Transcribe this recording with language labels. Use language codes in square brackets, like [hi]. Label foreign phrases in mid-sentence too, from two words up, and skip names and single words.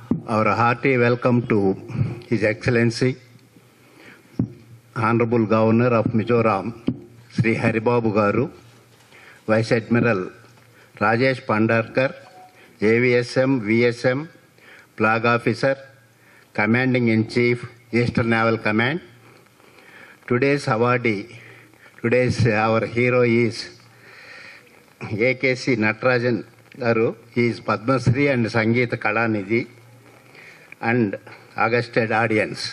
[en] our hearty welcome to His Excellency, Honorable Governor of Mizoram, Sri Haribabu Garu, Vice Admiral Rajesh Pandarkar, AVSM, VSM, Flag Officer, Commanding in Chief, Eastern Naval Command. Today's awardee, our hero is AKC Natarajan Garu. He is Padma Shri and Sangeeta Kalanidhi and augusted audience.